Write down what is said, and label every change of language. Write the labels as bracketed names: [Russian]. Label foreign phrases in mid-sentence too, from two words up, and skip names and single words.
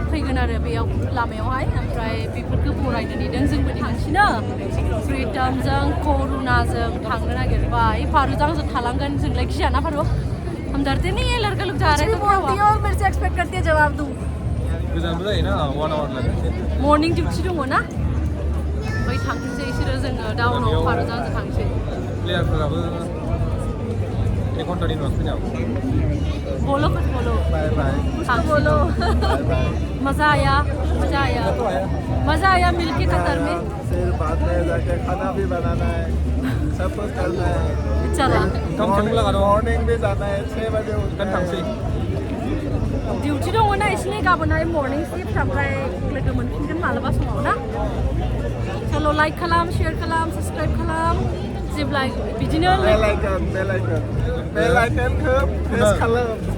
[Bodo] फैगोन आरो बेयाव लामायावहाय ओमफ्राय बेफोरखौ बरायनो नेदों जोंबो नेगासिनो फ्रिडमजों करुणाजों थांनो नागिरबाय फारुजों जों थालांगोन जोंलाय गियाना फारु [Hindi] हम डरते नहीं है लड़का लोग जा रहे हैं तो क्या हुआ मेरे से एक्सपेक्ट करती है जवाब दूं [Bodo] गोजानबो जायो ना 1 आवर लागोन [English] morning duty [Bodo] दङ ना बै थांथोंसै इसोरो जोङो डाउनाव फारुजों जों थांसै प्लेयारफोराबो 1 घन्टानि उनाव फैनांगौ [Hindi] बोलो कुछ बोलो [English] बाय बाय [Hindi] कुछ बोलो मजा आया मिलके कतर में फिर बाद में जाके खाना भी बनाना है सब कुछ करना है चला मॉर्निंग भी जाना है 6 बजे [Bodo] kan थांसै डिउटि दङ ना इसोरनि गाबोनहाय [English] morning shift [Bodo] ओमफ्राय लोगो मोनफिनगोन मालाबा समाव ना चलो लाइक खालाम शेयार खालाम साबसक्राइब खालाम जेब्ला बिदिनो [English] bell icon [Bodo] खौ प्रेस खालाम